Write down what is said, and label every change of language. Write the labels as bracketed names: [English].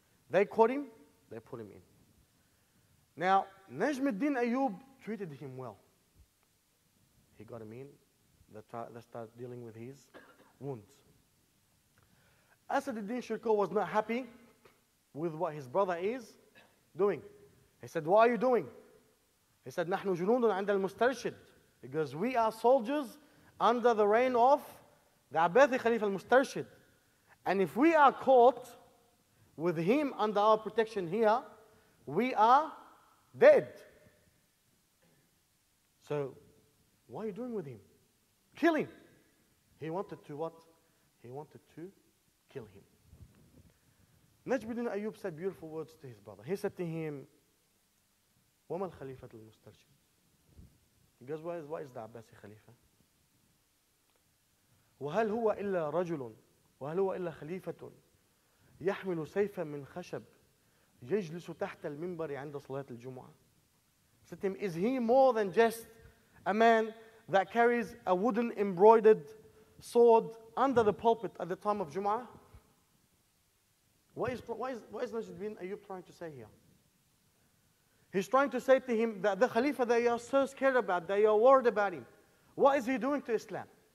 [English] They caught him, they put him in. Now, Najmuddin Ayyub treated him well. He got him in, they started dealing with his wounds. Asaduddin Shirkuh was not happy with what his brother is doing. He said, what are you doing? He said, [Arabic] نحن جنود عند المسترشد. [English] Because we are soldiers under the reign of the Abbathi Khalifa al-Mustarshid. And if we are caught with him under our protection here, we are dead. So, what are you doing with him? Kill him. He wanted to what? He wanted to kill him. Najmuddin Ayyub said beautiful words to his brother. He said to him, [Arabic] وَمَا الْخَلِيفَةُ الْمُسْتَرْشِدُ? [English] He goes, what is the Abbasi Khalifa? [Arabic] وهل هو إلا رجل وهل هو إلا خليفة يحمل سيفا من خشب يجلس تحت المنبر عند صلاة الجمعة. [English] Said to him, is he more than just a man that carries a wooden embroidered sword under the pulpit at the time of Jum'ah? What is Najmuddin Ayyub trying to say here? He's trying to say to him that the Khalifa that you are so scared about, that you are worried about him, what is he doing to Islam?